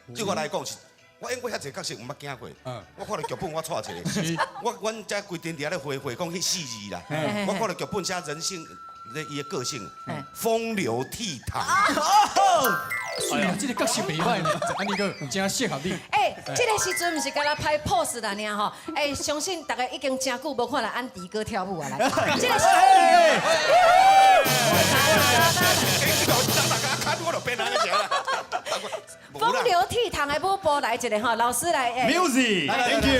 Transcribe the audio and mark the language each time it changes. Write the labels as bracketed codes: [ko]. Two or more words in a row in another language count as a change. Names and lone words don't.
[nan] 对我来讲是。我演过遐侪角色，唔捌惊过。我看到剧本，我错一个。阮遮规天伫咧回讲迄4字啦。我看到剧本写人性，伊的个性，风流倜傥。哎呀，这个角色袂歹呢，安尼个真适合你。这个时阵毋是干那拍 pose 啦尔吼，相信大家已经真久无看到安迪哥跳舞啊来。这个是。风流倜傥的舞步来一个吼，老师来。 [en] Music，Thank you。